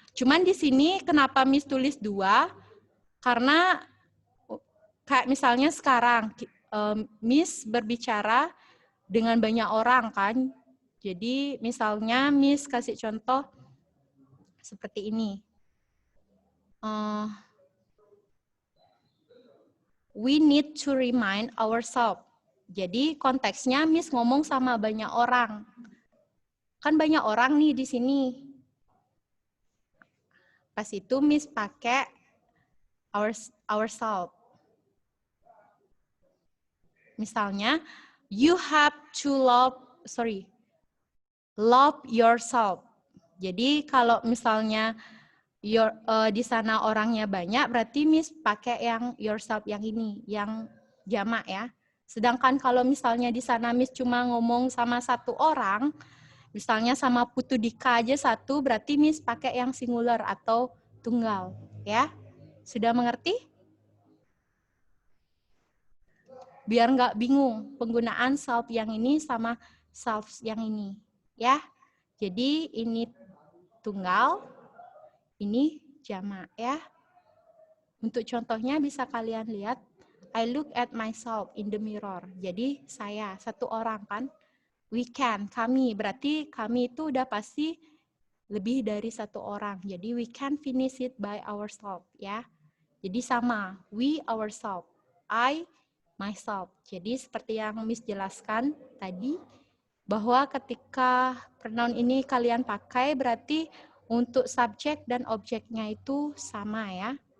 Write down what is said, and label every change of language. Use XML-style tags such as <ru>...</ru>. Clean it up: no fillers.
<id>Cuman di sini kenapa Miss tulis 2? Karena kayak misalnya sekarang Miss berbicara dengan banyak orang kan. Jadi misalnya Miss kasih contoh seperti ini.</id> <en>We need to remind ourselves.</en> <id>Jadi konteksnya Miss ngomong sama banyak orang. Kan banyak orang nih di sini. Pas itu Miss pakai ourselves.</id> <en>Misalnya, you have to love yourself.</en> <id>Jadi kalau misalnya di sana orangnya banyak, berarti Miss pakai yang yourself yang ini, yang jamak ya. Sedangkan kalau misalnya di sana Miss cuma ngomong sama satu orang, misalnya sama Putu Dika aja satu, berarti Miss pakai yang singular atau tunggal, ya. Sudah mengerti? Biar nggak bingung penggunaan self yang ini sama self yang ini, ya. Jadi ini tunggal, ini jamak, ya. Untuk contohnya bisa kalian lihat,</id> <en>I look at myself in the mirror.</en> <id>Jadi saya, satu orang kan. We can, kami. Berarti kami itu udah pasti lebih dari satu orang.</id> <en>Jadi we can finish it by ourselves ya. Jadi sama, we ourselves, I myself.</en> <id>Jadi seperti yang Miss jelaskan tadi, bahwa ketika pronoun ini kalian pakai berarti untuk subjek dan objeknya itu sama ya.</id>